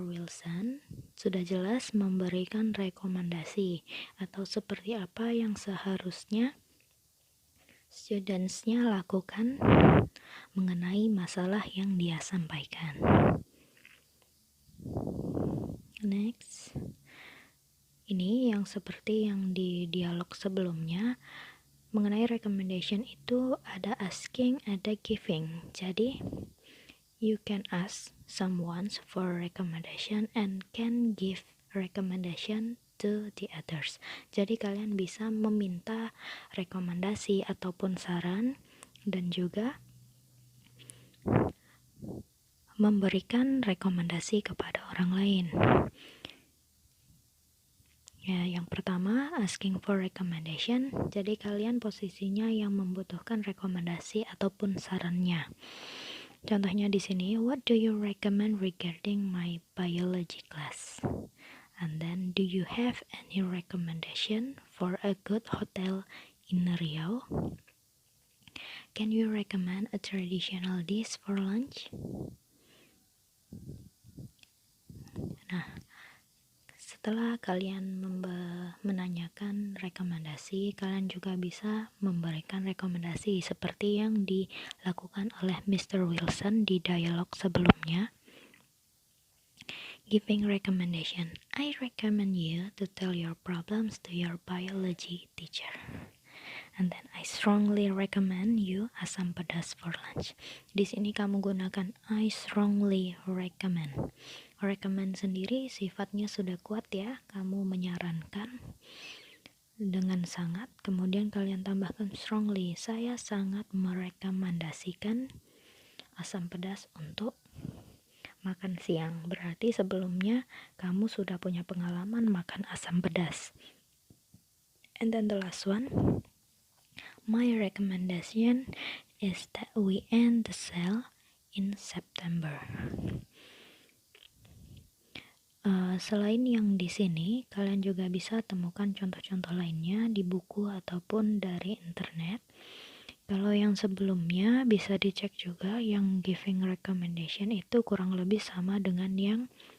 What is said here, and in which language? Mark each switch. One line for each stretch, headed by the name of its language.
Indonesian: Wilson sudah jelas memberikan rekomendasi atau seperti apa yang seharusnya students-nya lakukan mengenai masalah yang dia sampaikan. Next. Ini yang seperti yang di dialog sebelumnya. Mengenai recommendation itu ada asking, ada giving. Jadi,
English: you can ask someone for recommendation and can give recommendation to the others.
Indonesian: Jadi kalian bisa meminta rekomendasi ataupun saran dan juga memberikan rekomendasi kepada orang lain. Ya, yang pertama asking for recommendation. Jadi kalian posisinya yang membutuhkan rekomendasi ataupun sarannya. Contohnya di sini,
English: what do you recommend regarding my biology class? And then, do you have any recommendation for a good hotel in Riau? Can you recommend a traditional dish for lunch?
Indonesian: Nah, setelah kalian menanyakan rekomendasi, kalian juga bisa memberikan rekomendasi seperti yang dilakukan oleh Mr. Wilson di dialog sebelumnya.
English: Giving recommendation. I recommend you to tell your problems to your biology teacher. And then I strongly recommend you asam pedas for lunch.
Indonesian: Di sini kamu gunakan
English: I strongly recommend.
Indonesian: Recommend sendiri sifatnya sudah kuat ya. Kamu menyarankan dengan sangat. Kemudian kalian tambahkan strongly. Saya sangat merekomendasikan asam pedas untuk makan siang. Berarti sebelumnya kamu sudah punya pengalaman makan asam pedas.
English: And then the last one, my recommendation is that we end the sale in September.
Indonesian: Selain yang di sini, kalian juga bisa temukan contoh-contoh lainnya di buku ataupun dari internet. Kalau yang sebelumnya bisa dicek juga, yang giving recommendation itu kurang lebih sama dengan yang